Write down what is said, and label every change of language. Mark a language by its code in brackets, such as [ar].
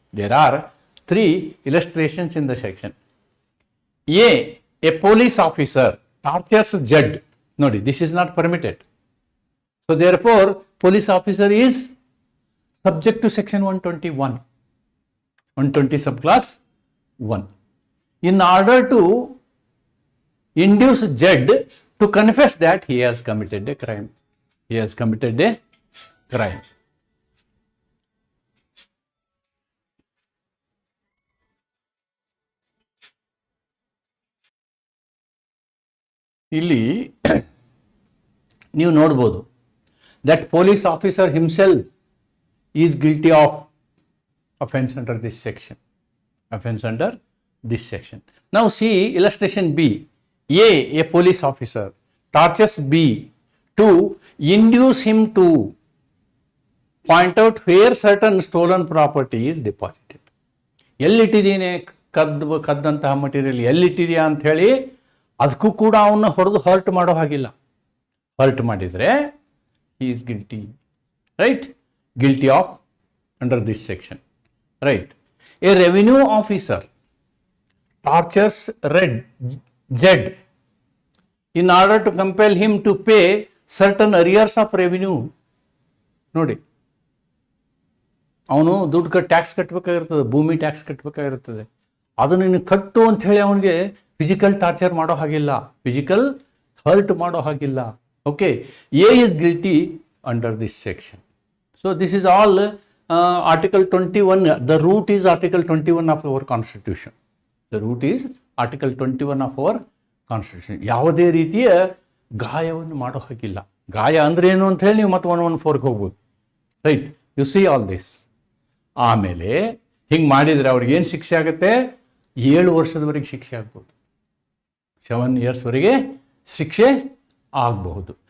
[en] There are 3 illustrations in the section. A police officer tortures Jed. ನೋಡಿ, this is not permitted. So therefore police officer is subject to section 120 subclass 1. In order to induce Jed to confess that he has committed a crime. He has committed a crime. [kn] ಇಲ್ಲಿ ನೀವು ನೋಡ್ಬೋದು [en] that police officer himself is guilty of offense under this section. Offense under this section. Now see illustration B. A police officer tortures B to induce him to point out where certain stolen property is deposited. [kn] ಎಲ್ಲಿಟ್ಟಿದ್ದೀನಿ ಕದ್ದಂತಹ material ಎಲ್ಲಿಟ್ಟಿದೆಯಾ ಅಂತ ಹೇಳಿ ಅದಕ್ಕೂ ಕೂಡ ಅವನ್ನ ಹೊಡೆದು hurt ಮಾಡೋ ಹಾಗಿಲ್ಲ. Hurt ಮಾಡಿದರೆ [en] he is guilty, right? Guilty of under this section, right? A revenue officer tortures Jed in order to compel him to pay certain arrears of revenue. [kn] ನೋಡಿ, ಅವನು ದುಡ್ಡು ಟ್ಯಾಕ್ಸ್ ಕಟ್ಟಬೇಕಾಗಿರ್ತದೆ, ಭೂಮಿ ಟ್ಯಾಕ್ಸ್ ಕಟ್ಟಬೇಕಾಗಿರ್ತದೆ. ಅದನ್ನು ನೀನು ಕಟ್ಟು ಅಂತ ಹೇಳಿ ಅವನಿಗೆ ಫಿಸಿಕಲ್ ಟಾರ್ಚರ್ ಮಾಡೋ ಹಾಗಿಲ್ಲ, ಫಿಸಿಕಲ್ ಹರ್ಟ್ ಮಾಡೋ ಹಾಗಿಲ್ಲ. [en] Okay, a is guilty under this section. So this is all Article 21, the root is Article 21 of our Constitution. The root is Article 21 of our Constitution. [kn] ಯಾವುದೇ ರೀತಿಯ ಗಾಯವನ್ನು ಮಾಡೋ ಹಾಗಿಲ್ಲ. ಗಾಯ ಅಂದ್ರೆ ಏನು ಅಂತ ಹೇಳಿ ನೀವು ಮತ್ತೆ 114ಗೆ ಹೋಗ್ಬೋದು. [en] Right, you see all this. [kn] ಆಮೇಲೆ ಹಿಂಗೆ ಮಾಡಿದರೆ ಅವ್ರಿಗೆ ಏನು ಶಿಕ್ಷೆ ಆಗುತ್ತೆ? 7 ವರ್ಷದವರೆಗೆ ಶಿಕ್ಷೆ ಆಗ್ಬೋದು. 7 yearsವರೆಗೆ ಶಿಕ್ಷೆ ಆಗಬಹುದು.